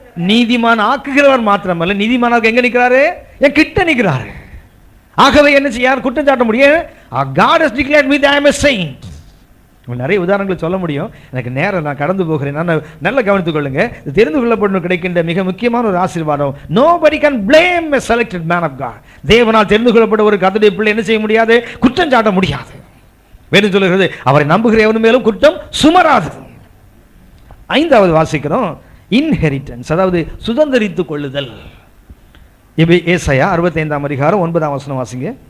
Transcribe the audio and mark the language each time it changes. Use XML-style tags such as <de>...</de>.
<ta>நீதிமான் ஆக்குகிறவர் மாத்திரமல்ல, நீதிமானாக எங்க நிற்கிறாரு? என் கிட்ட நிற்கிறாரு. ஆகவே என்ன செய்ய குற்றம் சாட்ட முடியும்?</ta> <en>God has declared me that I am a saint.</en> <ta>நிறைய உதாரணங்களை சொல்ல முடியும். எனக்கு நேரம், நான் கடந்து போகிறேன். நான் நல்ல கவனித்துக் கொள்ளுங்க. தெரிந்து கொள்ளப்படும் கிடைக்கின்ற மிக முக்கியமான ஒரு ஆசீர்வாதம்.</ta> <en>nobody can blame a selected man of God.</en> <ta>தேவனால் தெரிந்து கொள்ளப்பட்ட ஒரு கர்த்தருடைய பிள்ளை என்ன செய்ய முடியாது? குற்றம் சாட்ட முடியாது. வேறு சொல்லுகிறது, அவரை நம்புகிற எவன் மேலும் குற்றம் சுமராது. ஐந்தாவது வாசிக்கிறோம், இன்ஹெரிட்டன்ஸ், அதாவது சுதந்திரித்துக் கொள்ளுதல். ஏசாயா 65ஆம் அதிகாரம் 9ஆம் வசனம் வாசிங்க.</ta>